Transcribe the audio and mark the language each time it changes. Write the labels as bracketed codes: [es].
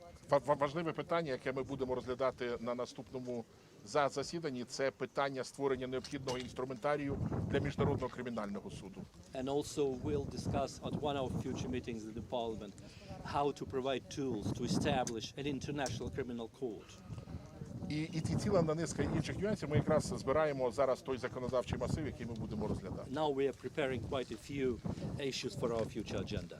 [uk] Важливе питання, яке ми будемо розглядати на наступному засіданні, це питання створення необхідного інструментарію для Міжнародного кримінального суду. [en] And also we'll discuss at one of future meetings in the parliament how to provide tools to establish an international criminal court. [uk] І ціла низка інших нюансів ми якраз збираємо зараз той законодавчий масив, який ми будемо розглядати. [en] Now we are preparing quite a few issues for our future agenda.